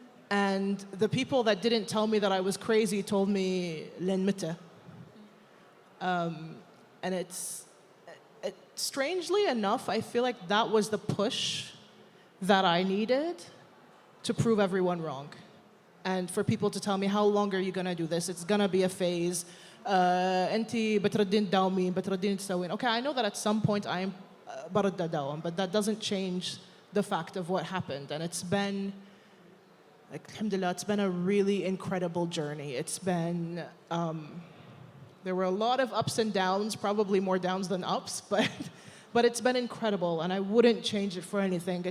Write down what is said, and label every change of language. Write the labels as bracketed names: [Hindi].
[English] And the people that didn't tell me that I was crazy told me, len mita. And strangely enough, I feel like that was the push that I needed to prove everyone wrong. And for people to tell me, how long are you going to do this? It's going to be a phase. [Arabic] أنتي بتردين تداومين بتردين تسوين. [English] Okay, I know that at some point I am [Arabic] برد أداوم, [English] but that doesn't change the fact of what happened. And it's been, alhamdulillah, it's been a really incredible journey. It's been, there were a lot of ups and downs, probably more downs than ups, but it's been incredible, and I wouldn't change it for anything.